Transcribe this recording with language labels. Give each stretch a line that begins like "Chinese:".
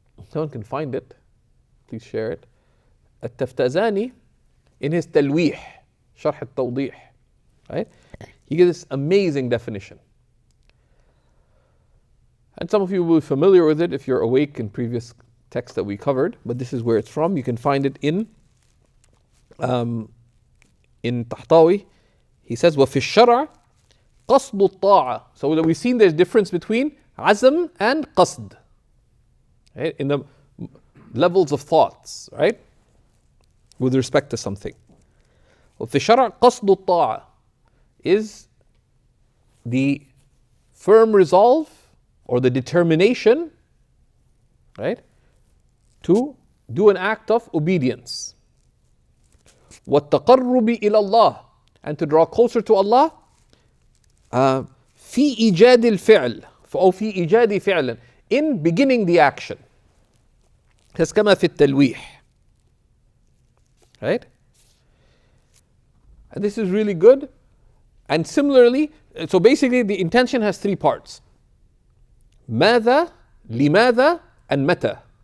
English: Someone can find it. Please share it. Al-Taftazani, in his Talweeh, Sharh al-Tawdih, right? He gives this amazing definition. And some of you will be familiar with it if you're awake in previous texts that we covered, but this is where it's from. You can find it in Tahtawi. He says,
Arabic: وَفِي الشَّرْعِ قَصْدُ الطَّاعَةِ.
English: So that we've seen there's difference between azm and qasd, right? In the levels of thoughts, right? With respect to something.
Arabic: وَفِي الشَّرْعِ قَصْدُ الطَّاعَةِ
English: is the firm resolve or the determination, right, to do an act of obedience.
Arabic: وَالتَّقَرُّبِ إِلَى اللَّهِ,
English: and to draw closer to Allah.
Arabic: فِي إِيجَادِ الْفِعْلِ أو فِي إِيجَادِ فِعْلٍ,
English: in beginning the action. That's
Arabic: كما في التلويح, right?
English: And this is really good. And similarly, so basically the intention has three parts.
Arabic: ماذا, لماذا,
English: and
Arabic: متى.